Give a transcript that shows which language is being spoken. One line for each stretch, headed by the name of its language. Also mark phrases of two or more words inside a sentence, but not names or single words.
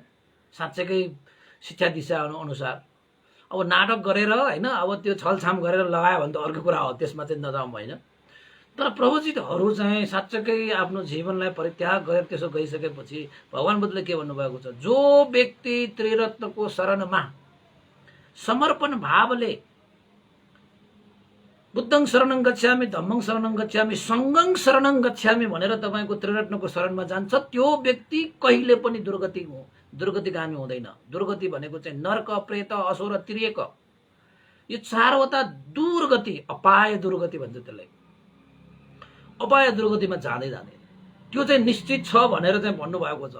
Nepali: साँच्चैकै शिक्षा दिशा अनुसार अब नाटक गरेर हैन, अब त्यो छलछाम गरेर लगायो भने त अर्को कुरा हो, त्यसमा चाहिँ नजाउँ, हैन? तर प्रवचितहरू चाहिँ साँच्चैकै आफ्नो जीवनलाई परित्याग गरेर त्यसो गइसकेपछि भगवान बुद्धले के भन्नुभएको छ, जो व्यक्ति त्रिरत्नको शरणमा समर्पण भावले
Pali: बुद्धं शरणं गच्छामि, धम्मं शरणं गच्छामि, सङ्घं शरणं गच्छामि
Nepali: भनेर तपाईँको त्रिरत्नको शरणमा जान्छ, त्यो व्यक्ति कहिले पनि दुर्गतिगामी हुँदैन। दुर्गति भनेको चाहिँ नर्क, प्रेत, असुर, तिर्यक, यो चारवटा दुर्गति, अपाय दुर्गति भन्छ त्यसलाई। अपाय दुर्गतिमा जाँदैन, त्यो चाहिँ निश्चित छ भनेर चाहिँ भन्नुभएको छ।